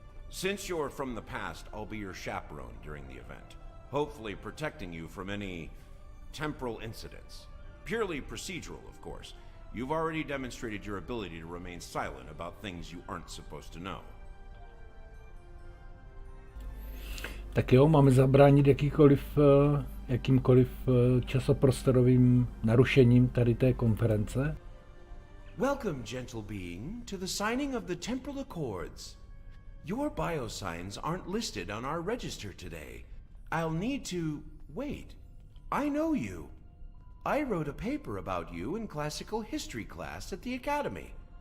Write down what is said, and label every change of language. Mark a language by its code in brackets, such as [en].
[en] Since you're from the past, I'll be your chaperone during the event, hopefully protecting you from any temporal incidents. Purely procedural, of course. You've already demonstrated your ability to remain silent about things you aren't supposed to know. [cs] Tak jo, máme zabránit jakýmkoliv časoprostorovým narušením tady té konference. [en] Welcome, gentle being, to the signing of the Temporal Accords. Your biosigns aren't listed on our register today. I'll need to... wait. I know you. I wrote a paper about you in classical history class at the academy.